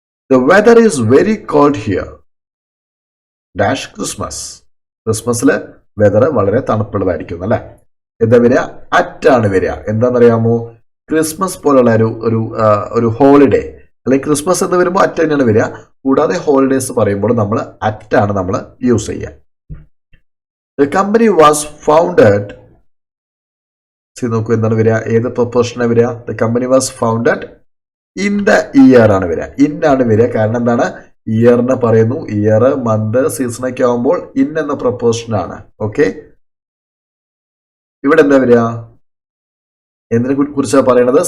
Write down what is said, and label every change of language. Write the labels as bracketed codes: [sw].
[en] The weather is very cold here. Dash Christmas. [ml] ക്രിസ്മസില് weather വളരെ തണുപ്പുള്ളതായിരിക്കും അല്ലെ. എന്താ വരിക? അറ്റ് ആണ് വരിക. എന്താണെന്നറിയാമോ? ക്രിസ്മസ് പോലുള്ള ഒരു ഹോളിഡേ അല്ലെങ്കിൽ ക്രിസ്മസ് എന്ന് വരുമ്പോൾ അറ്റ് തന്നെയാണ് വരിക. കൂടാതെ ഹോളിഡേസ് പറയുമ്പോൾ നമ്മൾ അറ്റ് ആണ് നമ്മൾ യൂസ് ചെയ്യുക. [en] The company was founded. [ml] നോക്കൂ എന്താണ് വരിക? ഏത് പ്രൊപ്പോസിഷനാണ് വരിക? [en] The company was founded in the year [ml] ആണ് വരിക. ഇൻ ആണ് വരിക. കാരണം എന്താണ്? ഇയറിനെ പറയുന്നു. ഇയർ, മന്ത്, സീസൺ ഒക്കെ ആവുമ്പോൾ ഇൻ എന്ന പ്രൊപ്പോസിഷൻ ആണ്. ഓക്കെ, ഇവിടെ എന്താ വരിക? എന്തിനെ കുറിച്ചാണ് പറയണത്?